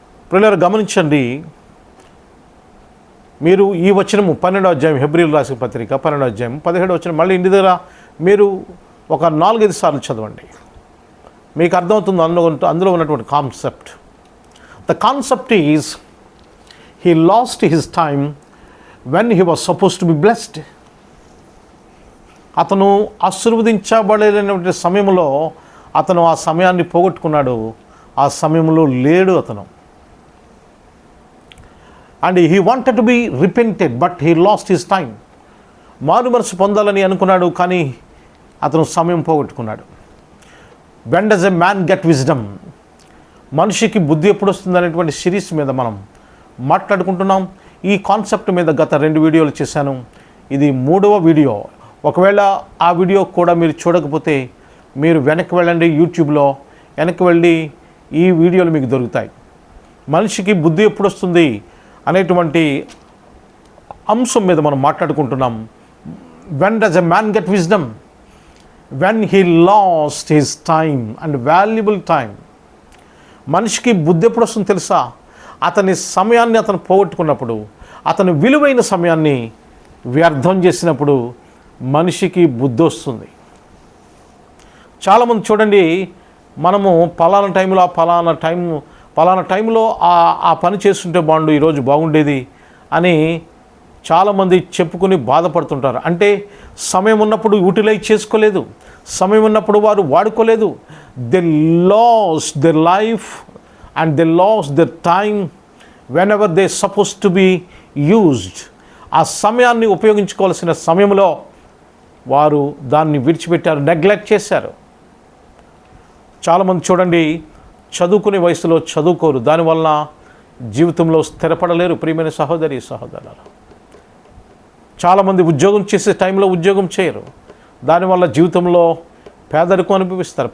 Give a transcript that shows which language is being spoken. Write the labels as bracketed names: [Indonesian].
[Telugu] ప్రియులారా, గమనించండి, మీరు ఈ వచనము 12వ అధ్యాయం హెబ్రీలు రాసిన పత్రిక 12వ అధ్యాయం 17వ వచనం మళ్ళీ ఇంటి దగ్గర మీరు ఒక 4-5 సార్లు చదవండి. మీకు అర్థమవుతుంది అందులో ఉన్నటువంటి concept. [English] The concept is he lost his time when he was supposed to be blessed. [Telugu] అతను ఆశీర్వదించబడలేనటువంటి సమయంలో అతను ఆ సమయాన్ని పోగొట్టుకున్నాడు. ఆ సమయంలో లేడు అతను. [English] And he wanted to be repented but he lost his time. [Telugu] మారు మనసు పొందాలని అనుకున్నాడు, కానీ అతను సమయం పోగొట్టుకున్నాడు. [English] when does a man get wisdom? [Telugu] మనిషికి బుద్ధి ఎప్పుడు వస్తుంది అనేటువంటి సిరీస్ మీద మనం మాట్లాడుకుంటున్నాం. ఈ కాన్సెప్ట్ మీద గత 2 వీడియోలు చేశాను. ఇది 3వ వీడియో. ఒకవేళ ఆ వీడియో కూడా మీరు చూడకపోతే మీరు వెనక్కి వెళ్ళండి, యూట్యూబ్లో వెనక్కి వెళ్ళి ఈ వీడియోలు మీకు దొరుకుతాయి. మనిషికి బుద్ధి ఎప్పుడు వస్తుంది అనేటువంటి అంశం మీద మనం మాట్లాడుకుంటున్నాం. [English] when does a man get wisdom? when he lost his time and valuable time. [Telugu] మనిషికి బుద్ధి ఎప్పుడు వస్తుంది తెలుసా? అతని సమయాన్ని అతను పోగొట్టుకున్నప్పుడు, అతని విలువైన సమయాన్ని వ్యర్థం చేసినప్పుడు మనిషికి బుద్ధి వస్తుంది. చాలామంది చూడండి, మనము పలానా టైంలో పలానా టైంలో ఆ పని చేస్తుంటే బాగుండు, ఈరోజు బాగుండేది అని చాలామంది చెప్పుకుని బాధపడుతుంటారు. అంటే సమయం ఉన్నప్పుడు యూటిలైజ్ చేసుకోలేదు, సమయం ఉన్నప్పుడు వారు వాడుకోలేదు. [English] They lost their life and they lost their time whenever they supposed to be used. [Telugu] ఆ సమయాన్ని ఉపయోగించుకోవాల్సిన సమయంలో వారు దాన్ని విడిచిపెట్టారు, నెగ్లెక్ట్ చేశారు. చాలామంది చూడండి, చదువుకునే వయసులో చదువుకోరు, దానివల్ల జీవితంలో స్థిరపడలేరు. ప్రియమైన సహోదరి సహోదరులారా, చాలామంది ఉద్యోగం చేసే టైంలో ఉద్యోగం చేయరు, దానివల్ల జీవితంలో పేదరికం అనుభవిస్తారు.